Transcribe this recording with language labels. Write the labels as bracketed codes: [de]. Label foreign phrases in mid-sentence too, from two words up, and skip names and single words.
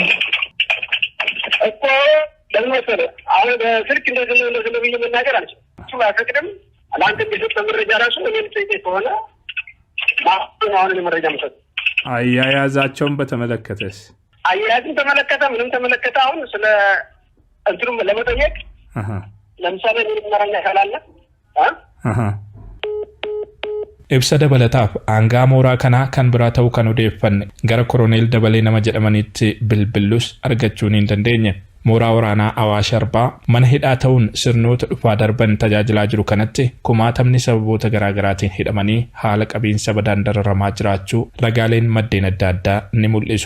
[am] እኮ ለምሳሌ አሁን በስልክ እንደዚህ ብዬ መናገር አልችልም። እሱ አያፈቅድም። ለአንተ ቢሰጥ መረጃ ራሱ እኔም ጥይቄ ከሆነ አሁን መረጃ መስጠት አያያዛቸውን በተመለከተስ አያያዝን ተመለከተ ምንም ተመለከተ አሁን ስለ እንትኑ ለመጠየቅ ለምሳሌ ምን መረጃ ካላለ [om] Ibsa dabalataaf aangaa mooraa kanaa kan biraa ta'uu kan odeeffanne gara Koroneel Dabalee nama jedhamanitti bilbillus argachuu hin dandeenye. Mooraa waraanaa Awaash Arbaa mana hidhaa ta'uun sirnoota dhufaa darban tajaajilaa jiru kanatti kumaatamni sababoota garaagaraatiin hidhamanii haala qabiinsa badaan dararamaa jiraachuu ragaaleen maddeen adda addaa ni mul'isu.